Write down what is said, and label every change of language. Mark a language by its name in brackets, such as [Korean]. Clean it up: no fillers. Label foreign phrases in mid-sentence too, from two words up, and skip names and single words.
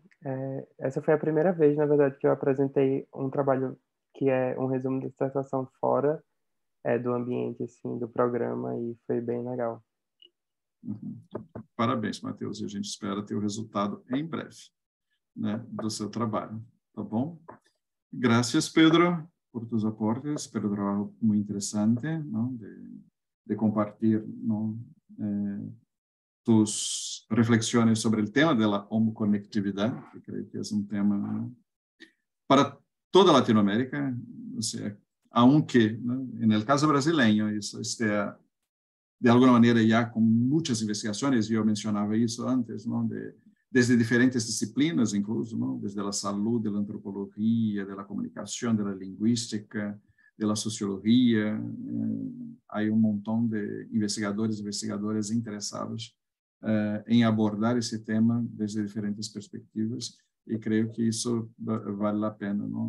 [Portuguese] Essa foi a primeira vez, na verdade, que eu apresentei um trabalho que é um resumo da dissertação fora do ambiente, assim, do programa, e foi bem legal. Parabéns, Matheus, e a gente espera ter o resultado em breve, né, do seu trabalho, tá bom? [Spanish] Gracias, Pedro, por tus aportes, [Portuguese] pelo trabalho muito interessante, [Spanish] ¿no? de compartir, ¿no? Tus reflexiones sobre el tema de la homoconectividad, que creo que es un tema, ¿no? Para toda Latinoamérica, o sea, aunque, ¿no? En el caso brasileño eso esté [Portuguese] de alguma maneira já com muitas investigações, e eu mencionava isso antes, não? Desde diferentes disciplinas, incluso, não? Desde a saúde, da antropologia, da comunicação, da linguística, da sociologia, há montão de investigadores e investigadoras interessados em abordar esse tema desde diferentes perspectivas, e creio que isso vale a pena, não?